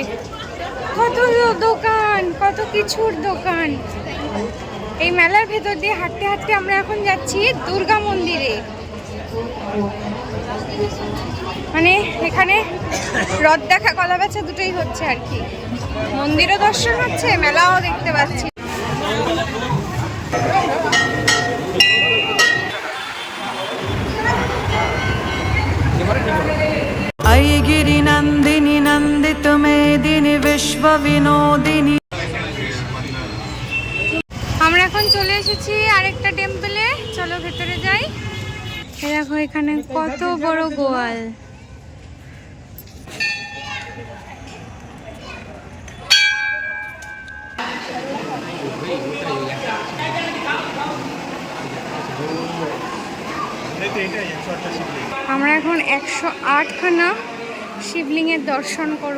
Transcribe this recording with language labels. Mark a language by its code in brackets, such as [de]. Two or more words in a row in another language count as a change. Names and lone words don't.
[bn] কত দোকান, কত কিছুর দোকান। এই মেলার ভেতর দিয়ে হাঁটতে হাঁটতে আমরা এখন যাচ্ছি দুর্গা মন্দিরে। মানে এখানে রথ দেখা, কলা বেচা দুটোই হচ্ছে আর কি। মন্দিরও দর্শন হচ্ছে, মেলাও দেখতে পাচ্ছি। [sa] ऐ गिरिनन्दिनि नन्दित मेदिनि विश्वविनोदिनि। [bn] আমরা এখন চলে এসেছি আরেকটা টেম্পলে, চলো ভেতরে যাই। এই দেখো এখানে কত বড় গোয়াল। আমরা এখন 108খানা শিবলিঙ্গের দর্শন করব।